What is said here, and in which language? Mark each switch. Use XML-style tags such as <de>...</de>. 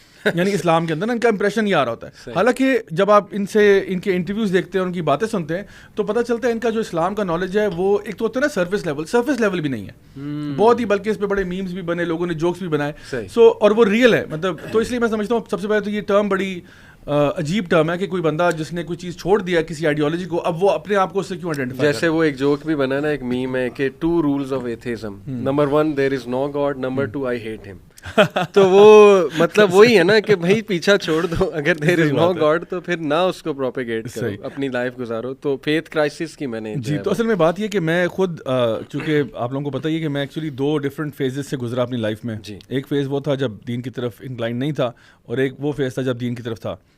<ur>یعنی اسلام کے اندر ان کا امپریشن یہ آ رہا ہوتا ہے. حالانکہ جب آپ ان کے انٹرویوز دیکھتے ہیں, ان کی باتیں سنتے ہیں, تو پتہ چلتا ہے ان کا جو اسلام کا نالج ہے وہ ایک تو ہوتا ہے نا سرفیس لیول بھی نہیں ہے بہت ہی, بلکہ اس پہ بڑے میمز بھی بنے, لوگوں نے جوکس بھی بنائے. سو اور وہ ریئل ہے مطلب. تو اس لیے میں سمجھتا ہوں سب سے پہلے تو یہ ٹرم بڑی عجیب ٹرم ہے کہ کوئی بندہ جس نے کوئی چیز چھوڑ دیا کسی آئیڈیالوجی کو, اب وہ اپنے آپ کو اس سے کیوں آئیڈینٹیفائی. جیسے وہ ایک جوک بھی بنا نا, ایک میم ہے کہ</ur> <en>2 rules of atheism. Number 1 there is no God, Number 2 I hate him.</en> <ur>تو وہ مطلب وہی ہے نا کہ بھائی پیچھا چھوڑ دو, اگر</ur> <en>there is no God</en> <ur>تو پھر نہ اس کو پروپیگیٹ کرو, اپنی لائف گزارو. تو فیتھ کرائسس کی میں نے جی, تو اصل میں بات یہ کہ میں خود چونکہ آپ لوگوں کو پتہ ہی ہے کہ میں ایکچولی 2 ڈفرینٹ فیزز سے گزرا اپنی لائف میں. ایک فیز وہ تھا جب دین کی طرف انکلائن نہیں تھا, اور ایک وہ فیز تھا جب دین کی طرف تھا.</ur>